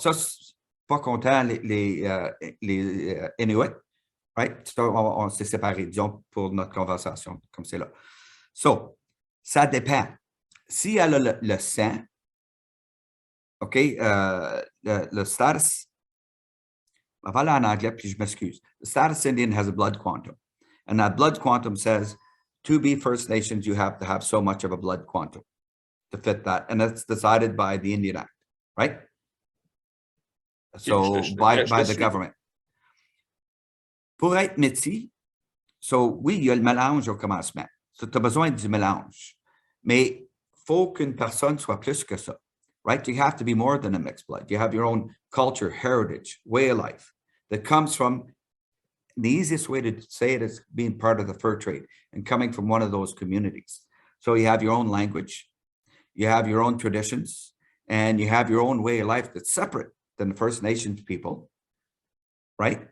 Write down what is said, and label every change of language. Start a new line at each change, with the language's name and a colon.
French: Ça, pas comptant les Inuit, right? So, on s'est séparés, disons, pour notre conversation, comme c'est là. So, ça dépend. Si elle a le sang, OK, le status, je vais aller en anglais, puis je m'excuse.
English: The status Indian has a blood quantum. And that blood quantum says, to be First Nations, you have to have so much of a blood quantum to fit that. And that's decided by the Indian Act, right? So, by the government.
French: Pour être métis, so, oui, il y a le mélange au commencement. So, tu as besoin du mélange. Mais faut qu'une personne soit plus que ça, right?
English: You have to be more than a mixed blood. You have your own culture, heritage, way of life that comes from, the easiest way to say it is being part of the fur trade and coming from one of those communities. So you have your own language, you have your own traditions, and you have your own way of life that's separate than the First Nations people, right?